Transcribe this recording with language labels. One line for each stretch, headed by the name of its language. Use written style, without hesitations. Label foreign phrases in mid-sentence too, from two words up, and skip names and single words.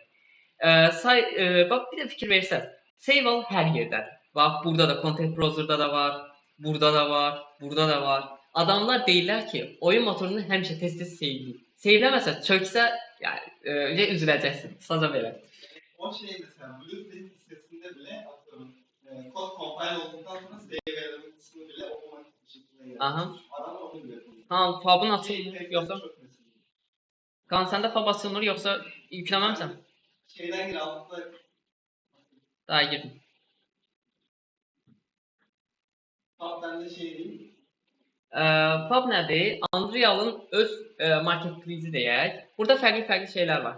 Azerbaijani: Bax bir də fikir versəz, save al hər yerdədir. Bax burada da Content Browser-da da var, burada da var, burada da var. Adamlar deyirlər ki, oyun motorunu həmişə tez-tez save-ləyir. Save-ləməsə, çöksə, yəni üzüləcəksin, qısaca belə.
Turkish: O şey mesela Blueprint listesinde bile atıyorum kod compile olduktan sonra save verelim kısmı bile otomatik bir şekilde yapıyor. Aha. Adamlar onu bile yapıyor. Ha,
Azerbaijani: fabın açılmır yoxsa? Qan səndə fab açılmır yoxsa yükləməmsən?
Turkish: Şeyden gir altında. Daha girdim. Fab bende şey değil.
Azerbaijani: Fab nədir? Unreal'ın öz marketplace deyək. Burada fərqli şeylər var.